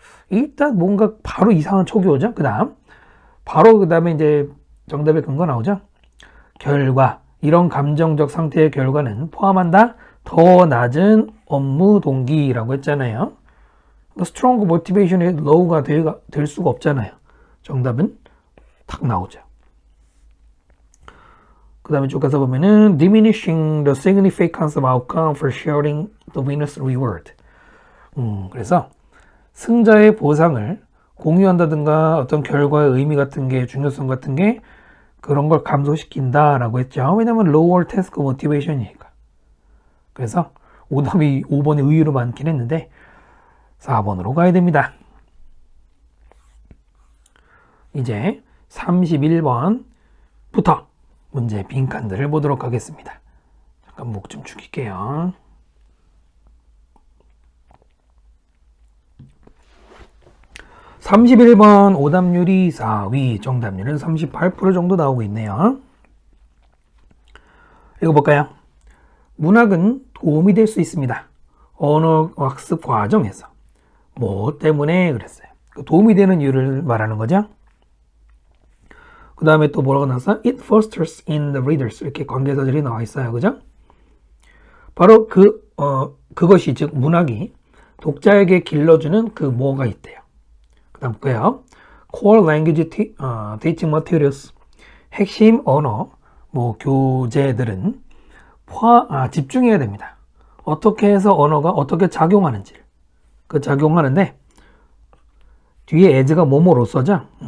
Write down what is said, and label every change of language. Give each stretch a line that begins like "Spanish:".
Korean: 일단 뭔가 바로 이상한 촉이 오죠. 그 다음에 이제 정답의 근거 나오죠. 결과. 이런 감정적 상태의 결과는 포함한다. 더 낮은 업무 동기라고 했잖아요.
English: strong motivation
Korean: 이 low가 될 수가 없잖아요. 정답은 탁 나오죠. 그 다음에 쭉 가서 보면은
English: diminishing the significance of outcome for sharing the winner's reward.
Korean: 그래서 승자의 보상을 공유한다든가 어떤 결과의 의미 같은 게 중요성 같은 게 그런 걸 감소시킨다라고 했죠. 왜냐면
English: lower task motivation
Korean: 이니까. 그래서 오답이 5번이 의외로 많긴 했는데 4번으로 가야 됩니다. 이제 31번부터 문제 빈칸들을 보도록 하겠습니다. 잠깐 목 좀 죽일게요. (31번) 오답률이 4위, 정답률은 38% 정도 나오고 있네요. 읽어볼까요? 문학은 도움이 될 수 있습니다. 언어 학습 과정에서. 뭐 때문에 그랬어요? 도움이 되는 이유를 말하는 거죠. 그 다음에 또 뭐라고 나왔어?
English: It fosters in the readers.
Korean: 이렇게 관계사절이 나와 있어요. 그죠? 바로 그것이, 즉, 문학이 독자에게 길러주는 그 뭐가 있대요. 그 다음 볼게요.
English: Core language teaching materials.
Korean: 핵심 언어, 교재들은 집중해야 됩니다. 어떻게 해서 언어가 어떻게 작용하는지. 그 작용하는데, 뒤에 as가 뭐뭐로서죠?